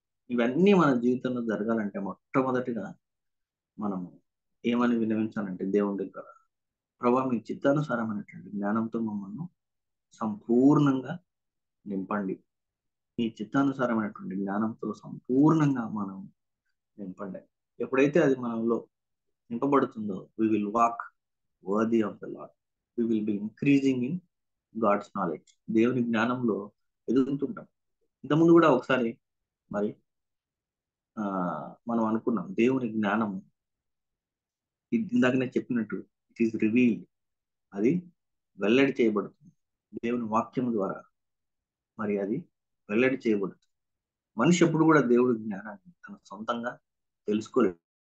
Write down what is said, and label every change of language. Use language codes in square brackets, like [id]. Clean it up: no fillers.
[te] ఇవన్నీ మన జీవితంలో జరగాలంటే మొట్టమొదటిగా మనము ఏమని వినవించాలంటే దేవుని దగ్గర, ప్రభా మీ చిత్తానుసారమైనటువంటి జ్ఞానంతో మమ్మల్ని సంపూర్ణంగా నింపండి. మీ చిత్తానుసారమైనటువంటి జ్ఞానంతో సంపూర్ణంగా మనం నింపండి. ఎప్పుడైతే అది మనలో నింపబడుతుందో [en] we will walk worthy of the Lord. We will be increasing in God's knowledge. [te] దేవుని జ్ఞానంలో ఎదుగుతుంటాం. ఇంతకుముందు కూడా ఒకసారి మరి మనం అనుకున్నాం, దేవుని జ్ఞానం ఇందాక నేను చెప్పినట్టు [en] It is revealed. [te] అది వెల్లడి చేయబడుతుంది దేవుని వాక్యం ద్వారా. మరి అది వెల్లడి చేయబడుతుంది. మనిషి ఎప్పుడు కూడా దేవుడి జ్ఞానాన్ని తన సొంతంగా తెలుసుకోలేదు.